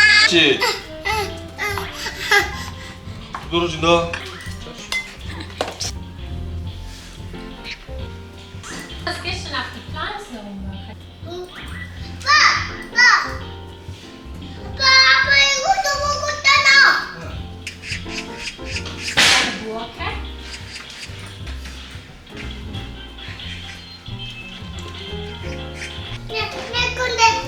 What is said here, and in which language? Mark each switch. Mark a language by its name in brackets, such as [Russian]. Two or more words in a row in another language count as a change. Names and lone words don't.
[Korean] 맛있지? 떨어진다. [German] Was gehst du auf die Pflanzen rummachen? [Korean] 아빠 이것도 먹었잖아. [German] Eine Gurke. [Korean] 내 건데.